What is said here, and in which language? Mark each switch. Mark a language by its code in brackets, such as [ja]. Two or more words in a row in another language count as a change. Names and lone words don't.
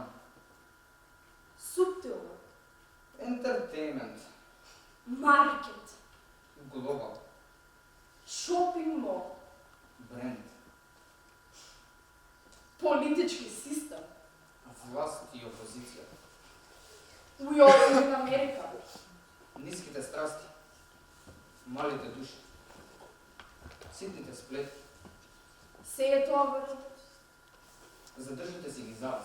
[mk] Суптилно. Ентертеймент. Маркет. Глобал. Шопинг мол. Бренд. Политички систем. Власт и опозиция. [en] We all live in America. [mk] Ниските страсти. Малите души. Ситните сплети. Се е тоа врво. Задржите си ги за вас.